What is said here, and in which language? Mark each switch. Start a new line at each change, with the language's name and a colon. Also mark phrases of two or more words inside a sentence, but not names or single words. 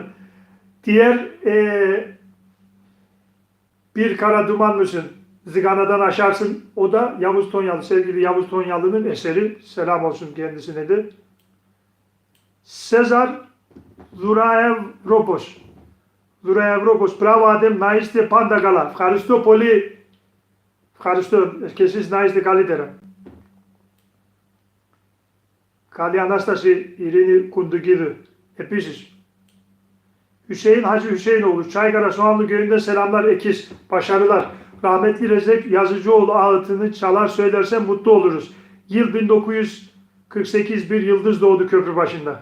Turkish: Diğer bir kara duman mısın? Ziganadan aşarsın. O da Yavuz Tonyalı, sevgili Yavuz Tonyalı'nın eseri. Selam olsun kendisine de. Sezar Zuraevropos.
Greek: Zuraevropos. Bravo Adem, να είστε πάντα καλά. Ευχαριστώ πολύ. Ευχαριστώ. Και εσείς να είστε καλύτερα. Καλή Ανάσταση İrini Kundugidü. Επίσης.
Turkish: Hüseyin Hacı Hüseyinoğlu, Çaykara Soğanlı Köyü'nden selamlar ekiz, başarılar. Rahmetli Recep Yazıcıoğlu ağıtını çalar söylersen mutlu oluruz. Yıl 1948, bir yıldız doğdu köprü başında.